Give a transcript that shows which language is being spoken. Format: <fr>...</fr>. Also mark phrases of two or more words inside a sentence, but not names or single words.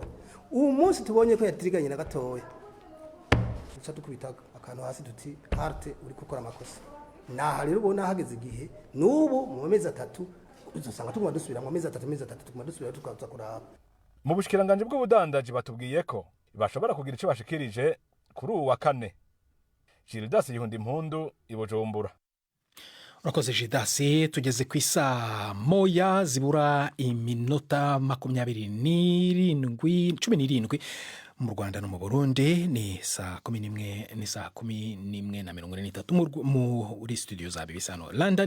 <rn>Ubu munsi tubonye ko yatiriganye na gatoya, uca tukubitaga akantu hasi tuti arte uri gukora amakosa. Naha rero ubona hageze igihe n'ubu mu mezi 3 uzosanga tuguma dusubira mu mezi 3 tuguma dusubira tukaza kuraba. Mu bushikiranganje bw'ubudandaji batubwiye ko bashobora kugira ico bashikirije kuri uwa kane. Gildas Yundimpundu i Bujumbura. Urakoze Gildas. Tugeze ku isaa moya zibura iminota 17 mu Rwanda no mu Burundi. Ni saa 11:43 muri studio za BBC hano London.</rn>